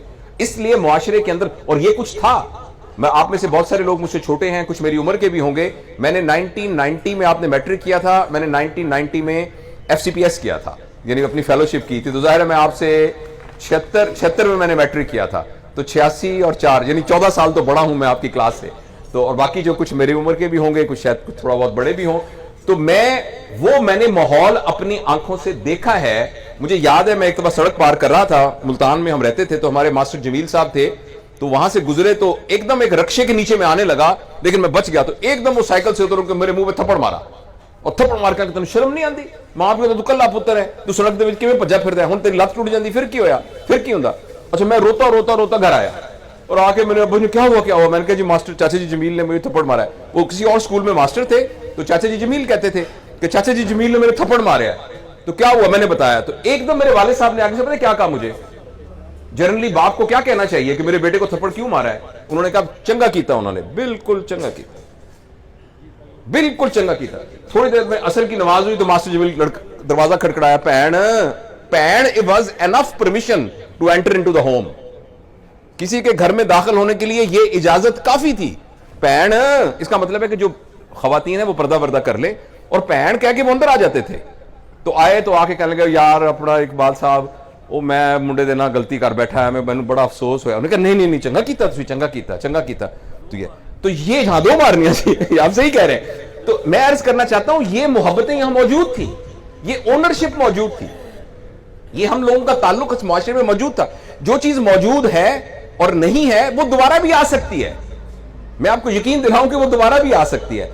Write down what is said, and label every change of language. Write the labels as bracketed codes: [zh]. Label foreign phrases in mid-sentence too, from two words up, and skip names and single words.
[ur] اس لیے معاشرے کے اندر، اور یہ کچھ تھا، میں آپ میں سے بہت سارے لوگ مجھ سے چھوٹے ہیں، کچھ میری عمر کے بھی ہوں گے، میں نے 1990 میں، آپ نے میٹرک کیا تھا، میں نے 1990 میں FCPS کیا تھا، یعنی اپنی فیلوشپ کی تھی، تو ظاہر ہے میں آپ سے 76 میں نے میٹرک کیا تھا، تو 86 اور 4 یعنی 14 سال تو بڑا ہوں میں آپ کی کلاس سے، تو اور باقی جو کچھ میری عمر کے بھی ہوں گے، کچھ شاید کچھ تھوڑا بہت بڑے بھی ہوں، تو میں نے ماحول اپنی آنکھوں سے دیکھا ہے۔ مجھے یاد ہے میں ایک دفعہ سڑک پار کر رہا تھا، ملتان میں ہم رہتے تھے، تو ہمارے ماسٹر جمیل صاحب تھے، تو وہاں سے گزرے تو ایک دم ایک رکشے کے نیچے میں آنے لگا، لیکن میں بچ گیا، تو ایک دم وہ سائیکل سے اتر کے میرے منہ پہ تھپڑ مارا، اور تھپڑ مار کے تمہیں شرم نہیں آتی؟ [pa] ماں پیو تو کلا پتر ہے، تو سڑک دے وچ کیویں بھجا پھردا ہے، ہن تیری لت ٹوٹ جاندی، پھر کی ہویا، پھر کی ہوندا؟ [ur] اچھا میں روتا گھر آیا، اور آ کے میرے ابو نے کیا ہوا؟ میں نے کہا جی ماسٹر چاچا جی جمیل نے مجھے تھپڑ مارا ہے۔ وہ کسی اور اسکول میں ماسٹر تھے، تو چاچا جی جمیل کہتے تھے کہ چاچا جی جمیل نے میرے تھپڑ مارا ہے، تو کیا ہوا؟ میں نے بتایا، تو ایک دم میرے والد صاحب نے آگے سے پتہ کیا کہا مجھے؟ جنرلی باپ کو کیا کہنا چاہیے کہ میرے بیٹے کو تھپڑ کیوں مارا ہے؟ انہوں نے کہا [pa] چنگا کیتا، [ur] انہوں نے [pa] بالکل چنگا کیتا، بالکل چنگا کیتا۔ [ur] تھوڑی دیر میں عصر کی نماز ہوئی تو ماسٹر جمیل دروازہ کھڑکڑایا، پین [en] it was enough permission to enter into the home، [ur] کسی کے گھر میں داخل ہونے کے لیے یہ اجازت کافی تھی۔ پین اس کا مطلب ہے کہ جو خواتین ہیں وہ پردہ وردہ کر لے، اور پین کہہ کے وہ اندر آ جاتے تھے۔ تو آئے تو آ کے کہنے لگے، یار اپنا اقبال صاحب [pa] ਉਹ ਮੈਂ ਮੁੰਡੇ ਦੇ ਨਾਲ ਗਲਤੀ ਕਰ ਬੈਠਾ ਹੈ, ਮੈਨੂੰ ਬੜਾ ਅਫਸੋਸ ਹੋਇਆ। ਉਹਨੇ ਕਹਾ ਨਹੀਂ ਚੰਗਾ ਕੀਤਾ ਤੁਸੀਂ, ਚੰਗਾ ਕੀਤਾ ਤੋ ਯੇ ਯਹਾਂ ਦੋ ਮਾਰਨੀਆਂ ਸੀ, [ur] آپ صحیح کہہ رہے ہیں. تو میں عرض کرنا چاہتا ہوں یہ محبتیں یہاں موجود تھی، یہ اونرشپ موجود تھی، یہ ہم لوگوں کا تعلق اس معاشرے میں موجود تھا. جو چیز موجود ہے اور نہیں ہے وہ دوبارہ بھی آ سکتی ہے، میں آپ کو یقین دلاؤں کہ وہ دوبارہ بھی آ سکتی ہے.